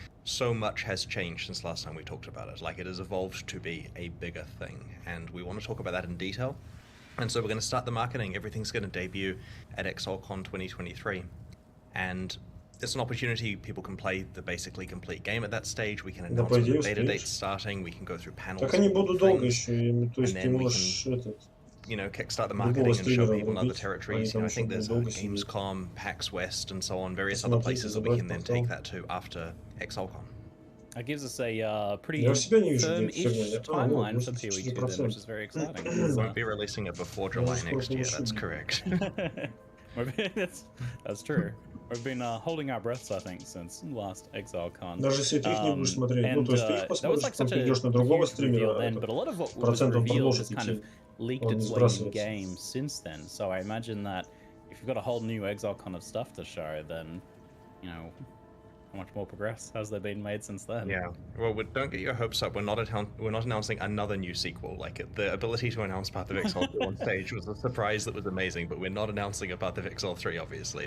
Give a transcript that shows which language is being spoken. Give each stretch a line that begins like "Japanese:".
English: So much has changed since last time we talked about it. Like, it has evolved to be a bigger thing, and we want to talk about that in detail. And so we're going to start the marketing. Everything's going to debut at ExileCon 2023, and it's an opportunity. People can play the basically complete game at that stage. We can announce when the beta date's starting. We can go through panels.
Russian: Так они будут долго еще, то есть ты можешь
English: you know, kickstart the marketing and show people in other territories. You know, I think there's Gamescom, PAX West, and so on, various other places that we can then take that to after ExileCon. That gives us a pretty firm-ish timeline for POE2 then, which is very exciting. We won't be releasing it before July next year, that's correct. That's true. We've been holding our breaths, I think, since last ExileCon.
Russian: Даже если ты их не будешь смотреть, ну, то есть ты их посмотришь, потом придешь на другого стримера, процентом продолжит идти.
English: Leaked its way in game since then, so I imagine that if you've got a whole new ExileCon of stuff to show, then, you know, How much more progress has there been made since then? Yeah. Well, don't get your hopes up. We're not announcing another new sequel. Like, the ability to announce Path of Exile 2 on stage was a surprise that was amazing, but we're not announcing a Path of Exile 3, obviously.